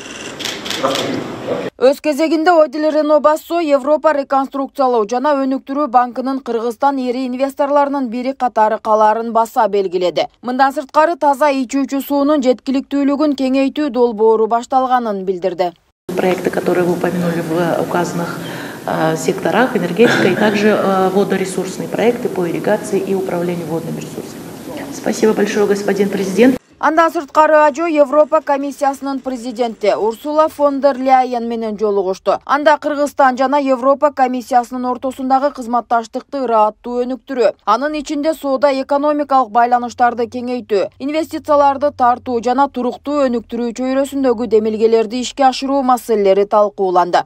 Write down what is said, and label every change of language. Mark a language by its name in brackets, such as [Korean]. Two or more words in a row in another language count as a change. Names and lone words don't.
[Kyrgyz] Өз кезегинде Одили Рыно Бассо Европа реконструкциялоо жана өнүктүрүү банкынын Кыргызстан эри инвесторлорунун бири катары калаарын баса белгиледи. Мындан сырткары таза ичүүчү суунун жеткиликтүүлүгүн кеңейтүү долбоору башталганын билдирди. [Russian] Проекты, которые вы упомянули в указанных секторах, энергетика и также водоресурсные проекты по ирригации и управлению водными ресурсами. Спасибо большое, господин президент. [Kyrgyz] Андан сырткары Ажо Европа комиссиясынын президенти Урсула фон дер Ляйен менен жолугушту. Анда Кыргызстан жана Европа комиссиясынын ортосундагы кызматташтыкты ырааттуу өнүктүрүү, анын ичинде соода экономикалык байланыштарды кеңейтүү, инвестицияларды тартуу жана туруктуу өнүктүрүү чөйрөсүндөгү демилгелерди ишке ашыруу маселелери талкууланды.